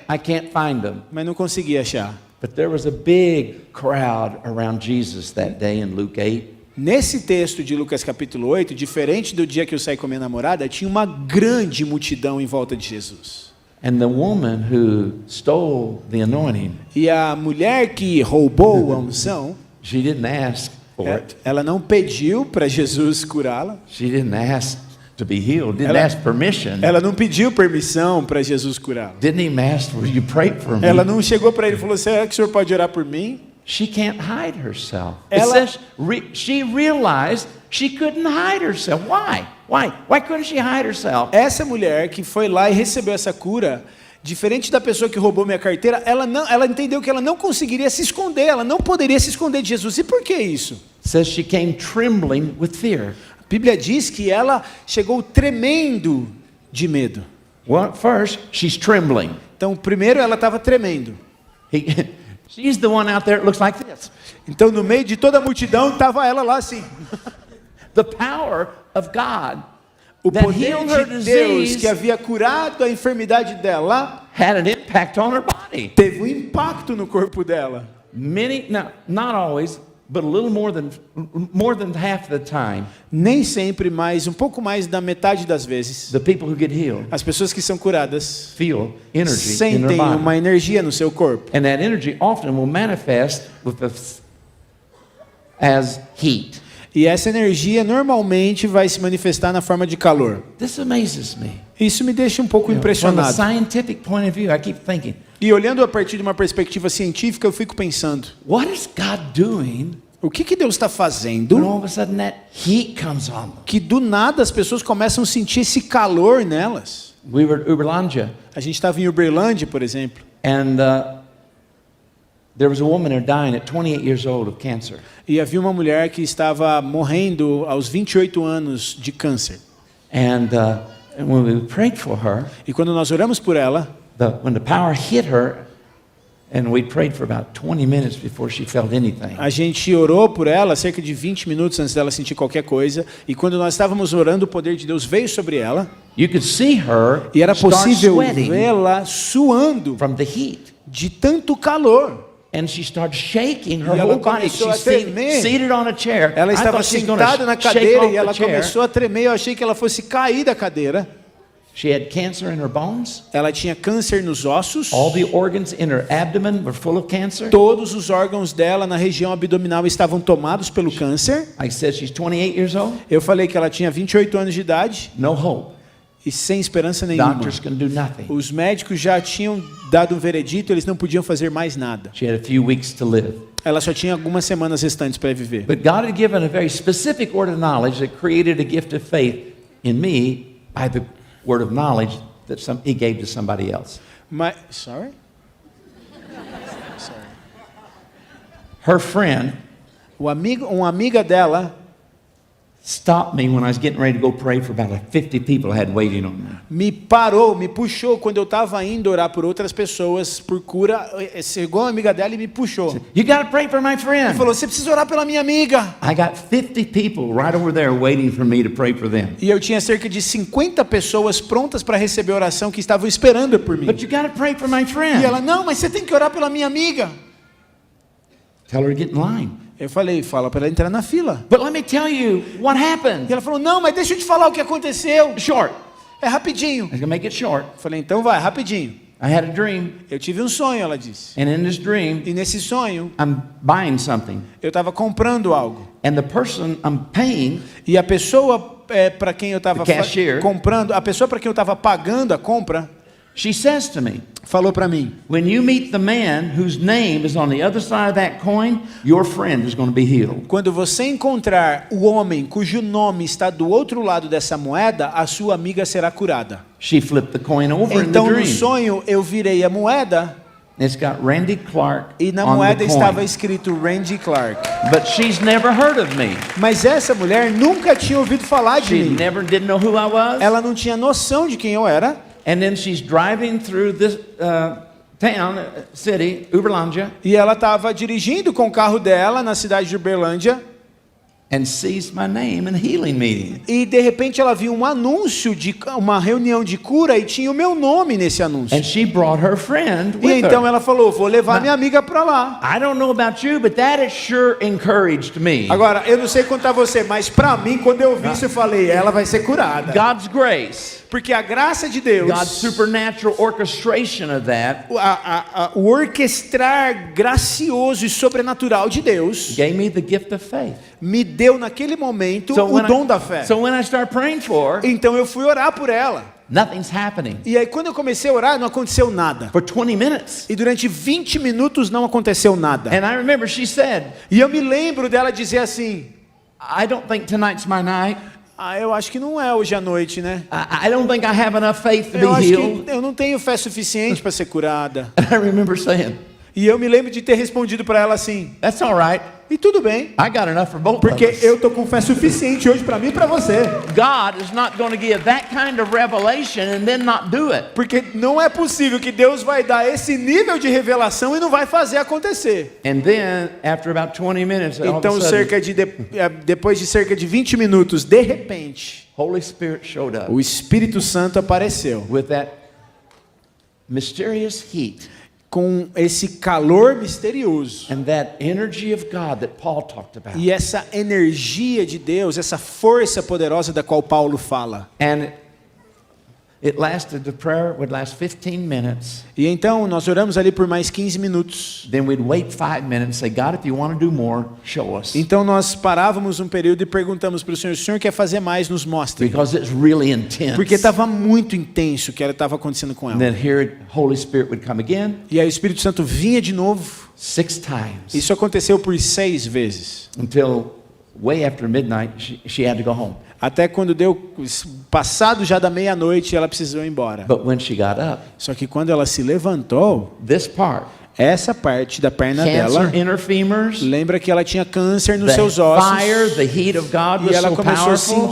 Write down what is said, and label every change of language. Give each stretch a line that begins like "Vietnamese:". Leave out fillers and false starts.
English: I can't find them.
Portuguese: Mas não consegui achar.
English: But there was a big crowd around Jesus that day in Luke 8.
Portuguese: Nesse texto de Lucas capítulo 8, diferente do dia que eu saí com a minha namorada, tinha uma grande multidão em volta de Jesus.
English: And the woman who stole the anointing,
Portuguese: E a mulher que roubou a unção,
English: she didn't ask for it.
Portuguese: ela não pediu para Jesus curá-la.
English: She didn't ask to be healed, didn't
Portuguese: Ela-
English: ask permission,
Portuguese: Ela não pediu permissão para Jesus curá-la.
English: didn't even ask for you pray for me.
Portuguese: Ela não chegou para ele e falou: será que o senhor pode orar por mim?
English: She can't hide herself. It
Portuguese: Ela-
English: says she realized she couldn't hide herself. Why? Why couldn't she hide herself?
Portuguese: Essa mulher que foi lá e recebeu essa cura, diferente da pessoa que roubou minha carteira, ela entendeu que ela não conseguiria se esconder, ela não poderia se esconder de Jesus. E por que isso?
English: It says she came trembling with fear.
Portuguese: A Bíblia diz que ela chegou tremendo de medo.
English: Well, first, she's trembling.
Portuguese: Então, primeiro ela estava tremendo.
English: She's the one out there that looks like this.
Portuguese: Então, no meio de toda a multidão, estava ela lá assim.
English: The power of God
Portuguese: O
English: that
Portuguese: poder
English: healed her
Portuguese: de Deus
English: disease
Portuguese: que havia curado a enfermidade dela
English: had an impact on her body.
Portuguese: teve um impacto no corpo dela.
English: Not always, but a little more than half the time,
Portuguese: Nem sempre, mas um pouco mais da metade das vezes,
English: the people who get healed
Portuguese: as pessoas que são curadas
English: feel energy in
Portuguese: sentem
English: their body.
Portuguese: uma energia no seu corpo.
English: And that energy often will manifest as heat.
Portuguese: E essa energia normalmente vai se manifestar na forma de calor.
English: This amazes me.
Portuguese: Isso me deixa um pouco
English: From a
Portuguese: impressionado.
English: scientific point of view, I keep thinking,
Portuguese: E olhando a partir de uma perspectiva científica, eu fico pensando:
English: what is God doing
Portuguese: o que Deus está
English: when
Portuguese: fazendo
English: all of a sudden that heat comes on them?
Portuguese: que do nada as pessoas começam a sentir esse calor nelas?
English: We were at Uberlândia,
Portuguese: A gente estava em Uberlândia, por exemplo,
English: and there was a woman there dying at 28 years old of cancer.
Portuguese: e havia uma mulher que estava morrendo aos 28 anos de câncer.
English: And when we prayed for her,
Portuguese: E quando nós oramos por ela,
English: when the power hit her, and we prayed for about 20 minutes before she felt anything.
Portuguese: a gente orou por ela cerca de 20 minutos antes dela sentir qualquer coisa. E quando nós estávamos orando, o poder de Deus veio sobre ela.
English: You could see her
Portuguese: E era
English: start
Portuguese: possível
English: sweating
Portuguese: vê-la suando
English: from the heat.
Portuguese: de tanto calor.
English: And she started shaking her
Portuguese: E ela
English: whole body.
Portuguese: começou a
English: She's
Portuguese: tremer.
English: seated on a chair.
Portuguese: Ela
English: I
Portuguese: estava
English: thought she was gonna
Portuguese: sentada na
English: shake
Portuguese: cadeira
English: off
Portuguese: e ela
English: the chair.
Portuguese: começou a tremer. Eu achei que ela fosse cair da cadeira.
English: She had cancer in her bones.
Portuguese: Ela tinha câncer nos ossos.
English: All the organs in her abdomen were full of cancer.
Portuguese: Todos os órgãos dela na região abdominal estavam tomados pelo câncer.
English: I said she's 28 years old.
Portuguese: Eu falei que ela tinha 28 anos de idade
English: No hope.
Portuguese: e sem esperança nenhuma.
English: Doctors can do nothing.
Portuguese: Os médicos já tinham dado um veredito, eles não podiam fazer mais nada.
English: She had a few weeks to live.
Portuguese: Ela só tinha algumas semanas restantes para viver.
English: But God had given a very specific word of knowledge that created a gift of faith in me by the word of knowledge that He gave to somebody else. Sorry? Her friend
Portuguese: Uma amiga dela
English: stopped me when I was getting ready to go pray for about 50 people I had waiting on me.
Portuguese: me parou, me puxou quando eu estava indo orar por outras pessoas por cura. Chegou uma amiga dela e me puxou.
English: You got to pray for my
Portuguese: Ele
English: friend.
Portuguese: falou: você precisa orar pela minha amiga.
English: I got 50 people right over there waiting for me to pray for them.
Portuguese: E eu tinha cerca de 50 pessoas prontas para receber oração que estavam esperando por mim.
English: But you got to pray for my friend.
Portuguese: E ela: não, mas você tem que orar pela minha amiga.
English: Tell her to get in line.
Portuguese: Eu falei: fala para ela entrar na fila.
English: But let me tell you what
Portuguese: E
English: happened.
Portuguese: ela falou: não, mas deixa eu te falar o que aconteceu.
English: Short.
Portuguese: É rapidinho.
English: I'm going to make it short.
Portuguese: Eu falei: então vai, rapidinho.
English: I had a dream,
Portuguese: Eu tive um sonho, ela disse.
English: and in this dream,
Portuguese: E nesse sonho,
English: I'm buying something.
Portuguese: eu estava comprando algo.
English: And the person I'm paying,
Portuguese: E a pessoa para quem eu estava
English: The cashier.
Portuguese: comprando, a pessoa para quem eu estava pagando a compra,
English: she says to me,
Portuguese: falou para mim:
English: when you meet the man whose name is on the other side of that coin, your friend is going to be healed.
Portuguese: quando você encontrar o homem cujo nome está do outro lado dessa moeda, a sua amiga será curada.
English: She flipped the coin over in the
Portuguese: Então no
English: dream.
Portuguese: sonho eu virei a moeda
English: It's got Randy Clark
Portuguese: e na
English: on
Portuguese: moeda
English: the
Portuguese: estava
English: coin.
Portuguese: escrito Randy Clark.
English: But she's never heard of me.
Portuguese: Mas essa mulher nunca tinha ouvido falar de
English: She
Portuguese: mim.
English: never didn't know who I was.
Portuguese: Ela não tinha noção de quem eu era.
English: And then she's driving through this town, city, Uberlândia,
Portuguese: E ela estava dirigindo com o carro dela na cidade de Uberlândia.
English: and sees my name in healing meeting.
Portuguese: E de repente ela viu um anúncio de uma reunião de cura e tinha o meu nome nesse anúncio.
English: And she brought her friend
Portuguese: E
English: with
Portuguese: então
English: her.
Portuguese: ela falou: vou levar minha amiga para lá.
English: I don't know about you, but that has sure encouraged me.
Portuguese: Agora, eu não sei quanto a você, mas para mim, quando eu vi isso, eu falei: ela vai ser curada.
English: God's grace,
Portuguese: Porque a graça de Deus,
English: God's supernatural orchestration of that
Portuguese: o orquestrar gracioso e sobrenatural de Deus,
English: gave me the gift of faith.
Portuguese: me deu naquele momento o
English: when
Portuguese: dom da fé.
English: so when I start praying for her,
Portuguese: Então eu fui orar por ela.
English: nothing's happening.
Portuguese: E aí quando eu comecei a orar, não aconteceu nada.
English: For 20 minutes.
Portuguese: E durante 20 minutos não aconteceu nada.
English: And I remember she said,
Portuguese: E eu me lembro dela dizer assim:
English: I don't think tonight's my night.
Portuguese: eu acho que não é hoje à noite, né?
English: I don't think I have enough faith to
Portuguese: Eu
English: be
Portuguese: acho
English: healed.
Portuguese: que eu não tenho fé suficiente para ser curada.
English: And I remember saying,
Portuguese: E eu me lembro de ter respondido para ela assim:
English: that's all right.
Portuguese: e tudo bem,
English: I got enough for both of
Portuguese: porque
English: us.
Portuguese: eu tô com fé suficiente hoje para mim e para você.
English: God is not going to give that kind of revelation and then not do it.
Portuguese: Porque não é possível que Deus vai dar esse nível de revelação e não vai fazer acontecer.
English: And then, after about 20 minutes, all of
Portuguese: Então,
English: a sudden,
Portuguese: depois de cerca de 20 minutos, de repente,
English: Holy Spirit showed up
Portuguese: o Espírito Santo apareceu
English: with that mysterious heat
Portuguese: com esse calor misterioso.
English: and that energy of God that Paul talked about.
Portuguese: E essa energia de Deus, essa força poderosa da qual Paulo fala.
English: And the prayer would last 15 minutes.
Portuguese: E então nós oramos ali por mais 15 minutos.
English: Then we'd wait 5 minutes and say, God, if you want to do more, show us.
Portuguese: Então nós parávamos um período e perguntamos para o Senhor quer fazer mais? Nos mostre.
English: Because it's really intense.
Portuguese: Porque estava muito intenso o que estava acontecendo com
English: And
Portuguese: ela.
English: then here, Holy Spirit would come again,
Portuguese: E aí o Espírito Santo vinha de novo.
English: 6 times.
Portuguese: Isso aconteceu por 6 vezes.
English: Until way after midnight, she had to go home.
Portuguese: Até quando deu passado já da meia-noite, ela precisou ir embora.
English: But when she got up,
Portuguese: Só que quando ela se levantou,
English: this part,
Portuguese: essa parte da perna
English: cancer
Portuguese: dela,
English: in her femurs,
Portuguese: lembra que ela tinha câncer nos
English: the
Portuguese: seus ossos.
English: fire, the heat of God
Portuguese: E
English: was
Portuguese: ela
English: so
Portuguese: começou a
English: powerful